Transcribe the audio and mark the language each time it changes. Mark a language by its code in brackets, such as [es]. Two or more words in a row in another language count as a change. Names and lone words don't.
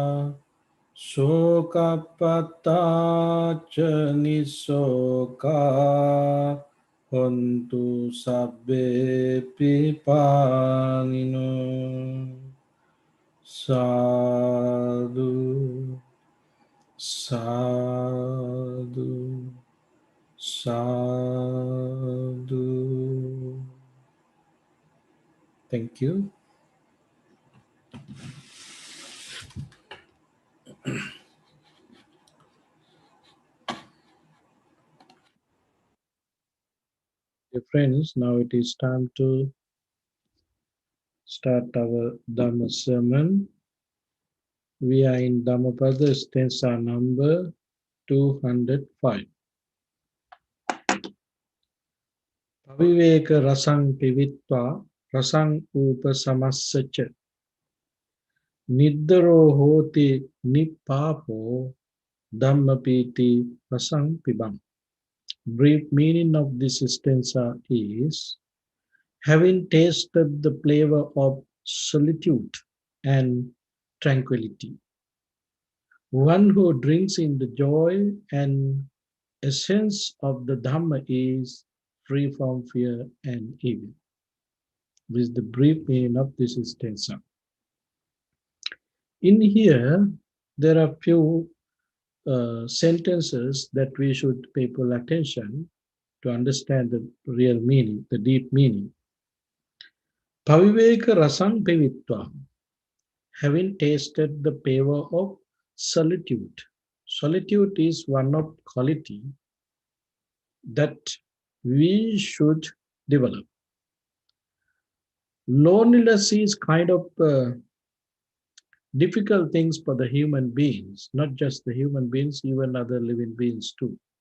[pi] Sokapattacha nisoka hontu sabbe pipanino sadhu sadhu sadhu. [en] Thank you. Dear friends, now it is time to start our Dhamma sermon. We are in Dhammapada stanza number 205. [pi] Paviveka rasang pivitva rasang upasamassacha niddaro hoti nippapo dhammapiti rasang pibam. [en] Brief meaning of this stanza is having tasted the flavor of solitude and tranquility. One who drinks in the joy and essence of the Dhamma is free from fear and evil. This is the brief meaning of this stanza. In here, there are few sentences that we should pay full attention to understand the real meaning, the deep meaning. [pi] Paviveka rasang pevitva, [en] having tasted the flavor of solitude. Solitude is one of quality that we should develop. Loneliness is kind of difficult things for the human beings, not just the human beings, even other living beings too.